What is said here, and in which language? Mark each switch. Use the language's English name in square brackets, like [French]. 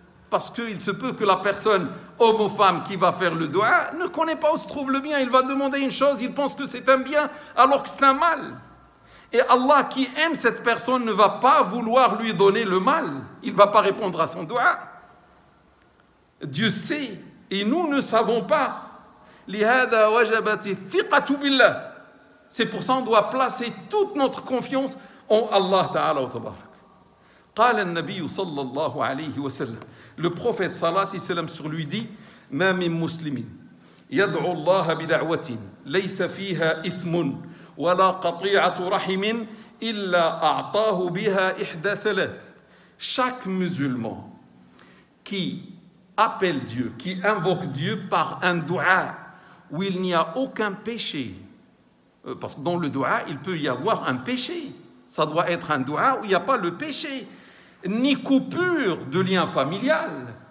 [French] Parce qu'il se peut que la personne, homme ou femme, qui va faire le dua, ne connaît pas où se trouve le bien. Il va demander une chose, il pense que c'est un bien, alors que c'est un mal. Et Allah, qui aime cette personne, ne va pas vouloir lui donner le mal. Il ne va pas répondre à son dua. Dieu sait, et nous ne savons pas. [Arabic] لِهَذَا وَجَبَتِ الثِّقَةُ بِاللَّهِ. [French] C'est pour ça qu'on doit placer toute notre confiance en Allah Ta'ala wa Tabarak. [Arabic] قال النبي صلى الله عليه وسلم, [French] le prophète صلى الله عليه وسلم sur lui dit, [Arabic] ما من مسلم يدعو الله بدعوة ليس فيها إثم ولا قطيعة رحم إلا أعطاه بها إحدى ثلاث. [French] Chaque musulman qui appelle Dieu, qui invoque Dieu par un dua où il n'y a aucun péché, parce que dans le dua il peut y avoir un péché, ça doit être un dua où il n'y a pas le péché, ni coupure de lien familial.